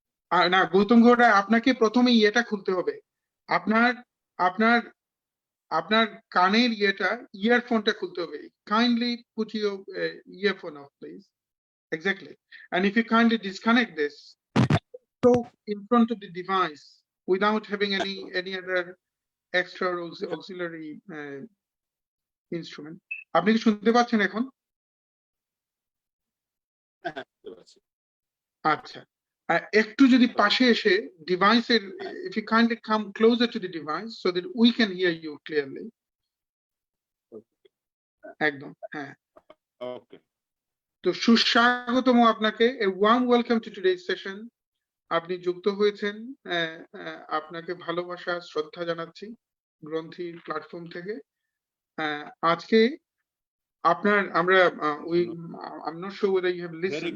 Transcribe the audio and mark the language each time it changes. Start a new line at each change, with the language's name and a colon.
Bangla: আর না গৌতম গুহা রয় আপনাকে প্রথমে ইয়েটা খুলতে হবে আপনার আপনার আপনার কানের ইয়ারফোনটা খুলতে হবে
English: Kindly put your earphone off please Exactly. And if you kindly disconnect this, talk in front of the device without having any other extra auxiliary instrument.
Bangla: আপনি কি শুনতে পাচ্ছেন এখন? আচ্ছা একটু যদি পাশে এসে ডিভাইসের
English: if you kindly come closer to the device so that we can hear you clearly.
Bangla: একদম হ্যাঁ ওকে তো সুস্বাগতম আপনাকে
English: a warm welcome to today's session
Bangla: আপনি যুক্ত হয়েছেন আপনাকে ভালোবাসা শ্রদ্ধা জানাচ্ছি গ্রন্থি প্ল্যাটফর্ম থেকে আজকে আপনার আমরা
English: I'm not sure whether you have listened.